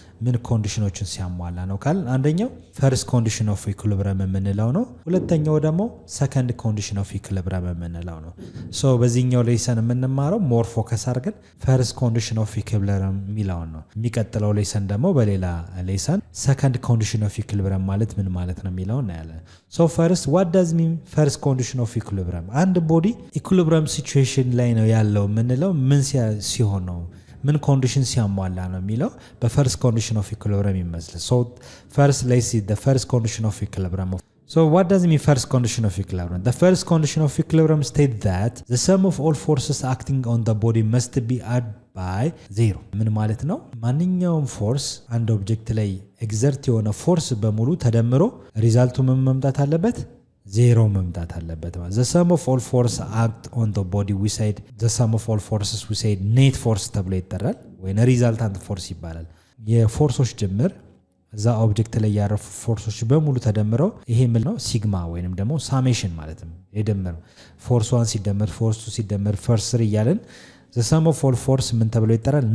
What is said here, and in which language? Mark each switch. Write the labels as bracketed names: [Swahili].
[Amharic] ምን ኮንዲሽኖችን ሲያሟላ ነው ካል አንደኛው ፈርስት ኮንዲሽን ኦፍ ኢኩሊብሪየም የምንለው ነው። ሁለተኛው ደግሞ ሰከንድ ኮንዲሽን ኦፍ ኢኩሊብሪየም የምንለው ነው። ሶ በዚህኛው ሌሰን የምንማረው ሞር ፎከስ አድርገን ፈርስት ኮንዲሽን ኦፍ ኢኩሊብሪየም የሚለው ነው። የሚቀጥለው ሌሰን ደግሞ በሌላ ሌሰን ሰከንድ ኮንዲሽን ኦፍ ኢኩሊብሪየም ማለት ምን ማለት ነው የሚለው እናያለን። ሶ ፈርስት [English] what does mean first condition of equilibrium? [Amharic] አንድ ቦዲ ኢኩሊብሪየም ሲቹዌሽን ላይ ነው ያለው የምንለው ምን ሲሆን ነው ምን ኮንዲሽን ሲያሟላ ነው የሚለው በፈርስት ኮንዲሽን ኦፍ ኢኩሊብሪየም ይመስል። ሶ ፈርስት [English] let's see the first condition of equilibrium. So what does it mean first condition of equilibrium? The first condition of equilibrium states that the sum of all forces acting on the body must be added by 0. [Amharic] ምን ማለት ነው? ማንኛውም ፎርስ አንድ ኦብጀክት ላይ ኤግዘርት የሆነ ፎርስ በሙሉ ተደምሮ ሪዛልቱ ምን መምጣት አለበት? ዜሮ መምጣት አለበት ማለት [English] the sum of all force act on the body [Amharic] we said [English] the sum of all forces we said net force [Amharic] ተብሎ ይጠራል ወይ ሪዛልታንት ፎርስ ይባላል። የፎርሶች ድምር እዛ ኦብጀክት ላይ ያረፉ ፎርሶች በሙሉ ተደምረው ይሄ ምን ነው ሲግማ ወይንም ደግሞ ሳሜሽን ማለት ነው። የደምር ፎርስ 1 ሲደመር ፎርስ 2 ሲደመር ፎርስ 3 እያለን [English] the sum of all force [Amharic] ምን ተብሎ ይጠራል?